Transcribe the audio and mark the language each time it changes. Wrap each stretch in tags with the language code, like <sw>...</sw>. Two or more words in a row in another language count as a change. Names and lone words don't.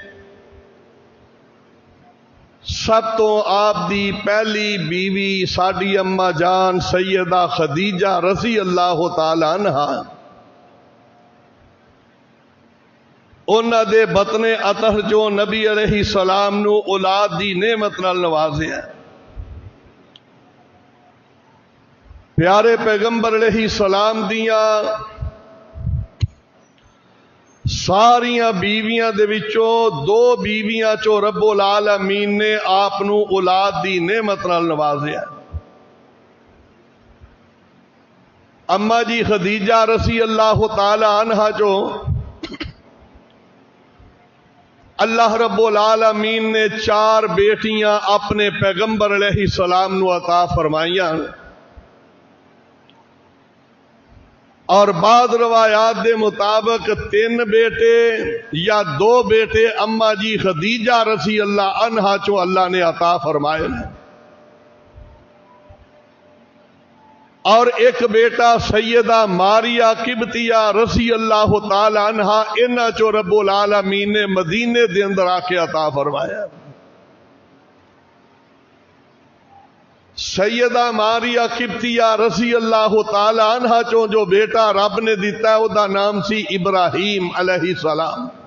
<pa>سب تو آپ دی پہلی بیوی ساڈی اما جان سیدہ خدیجہ</pa> <ar>رضی اللہ تعالی عنہا</ar> <pa>انہاں دے بطن اطہر جو نبی</pa> <ar>علیہ السلام</ar> <pa>نو اولاد دی نعمت نال نوازیا۔ پیارے پیغمبر</pa> <ar>علیہ السلام</ar> <pa>دیاں ساریاں بیویاں دے وچوں دو بیویاں چو</pa> <ar>رب العالمین</ar> <pa>نے آپ نو اولاد دی نعمت نال نوازیا۔ اما جی خدیجہ</pa> <ar>رضی اللہ تعالی عنہا</ar> <pa>جو اللہ</pa> <ar>رب العالمین</ar> <pa>نے 4 بیٹیاں اپنے پیغمبر</pa> <ar>علیہ السلام</ar> <pa>نو عطا فرمائیاں، اور بعض روایات دے مطابق 3 بیٹے یا 2 بیٹے اما جی خدیجہ</pa> <ar>رضی اللہ عنہا</ar> <pa>چو اللہ نے عطا فرمائے، اور ایک بیٹا سیدہ ماریہ قبطیہ</pa> <ar>رضی اللہ تعالی عنہا</ar> <pa>انہاں چو</pa> <ar>رب العالمین</ar> <pa>نے مدینے دے اندر آ کے عطا فرمایا۔ سیدہ ماریا قبطیہ</pa> <ar>رضی اللہ تعالی عنہ</ar> <pa>چوں جو بیٹا رب نے دیتا ہے او دا نام سی ابراہیم</pa> <ar>علیہ السلام۔</ar>